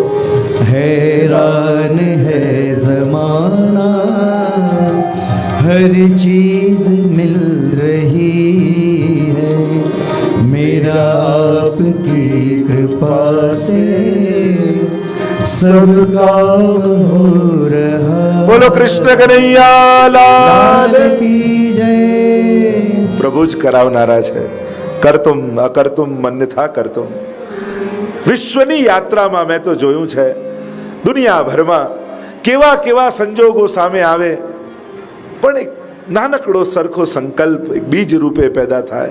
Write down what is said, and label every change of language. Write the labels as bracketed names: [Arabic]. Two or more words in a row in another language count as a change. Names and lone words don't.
[Hindi] हैरान है ज़माना, हर चीज़ मिल रही है। मेरा आपकी कृपा से सब काम हो रहा। [Gujarati] બોલો કૃષ્ણ કનૈયા લાલ. [Hindi] लाल की जय। [Gujarati] પ્રભુ જ કરાવનારા છે. [Sanskrit] કરતુમ અકર્તુમ મન્યથા કરતુમ. [Gujarati] વિશ્વની યાત્રામાં મેં તો જોયું છે, દુનિયાભરમાં કેવા કેવા સંજોગો સામે આવે, પણ એક નાનકડો સરખો સંકલ્પ એક બીજ રૂપે પેદા થાય.